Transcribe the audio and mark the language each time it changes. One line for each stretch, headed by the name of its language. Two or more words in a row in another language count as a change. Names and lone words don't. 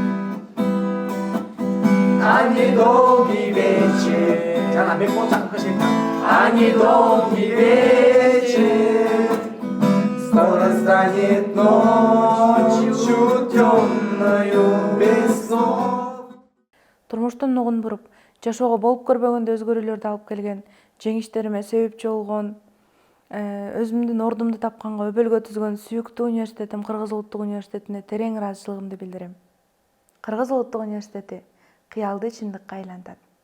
Russian: А недолгий вечер, а недолгий вечер, скоро станет ночью темною без снов.
Kyrgyz: Турмуштун нугун буруп, жашоого болуп көрбөгөндө өзгөрүүлөрдү алып келген, жеңиштериме себепчи болгон, өзүмдүн ордумду тапканга өбөлгө түзгөн сүйүктүү университетим Кыргыз Улуттук университетине терең ыраазычылыгымды билдирем. Кыргыз Улуттук университети кыялды чындыкка айлантат.